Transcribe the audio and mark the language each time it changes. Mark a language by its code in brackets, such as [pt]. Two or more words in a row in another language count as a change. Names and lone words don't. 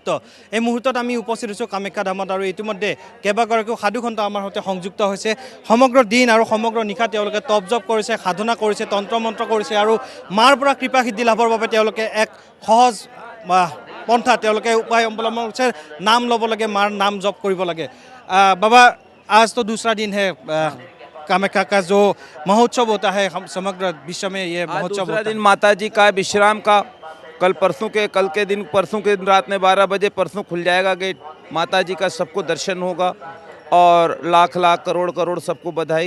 [as] এই মুহূৰ্তত আমি উপস্থিত হৈছোঁ কামাখ্যা ধামত আৰু ইতিমধ্যে কেইবাগৰাকীও সাধুসন্ত আমাৰ সৈতে সংযুক্ত হৈছে। সমগ্ৰ দিন আৰু সমগ্ৰ নিশা তেওঁলোকে তপ জপ কৰিছে, সাধনা কৰিছে, তন্ত্ৰ মন্ত্ৰ কৰিছে আৰু মাৰ পৰা কৃপা সিদ্ধি লাভৰ বাবে তেওঁলোকে এক সহজ পন্থা তেওঁলোকে উপায় অৱলম্বন কৰিছে। নাম ল'ব লাগে, মাৰ নাম জপ কৰিব লাগে। বাবা, [hi] आज तो दूसरा दिन है कामाख्या का जो महोत्सव होता है, हम समग्र विश्व में ये महोत्सव दूसरा दिन माता जी का विश्राम का कल के दिन रात में 12 बजे परसों खुल जाएगा गेट। माता जी का सबको दर्शन होगा और लाख लाख करोड़ करोड़ सबको बधाई।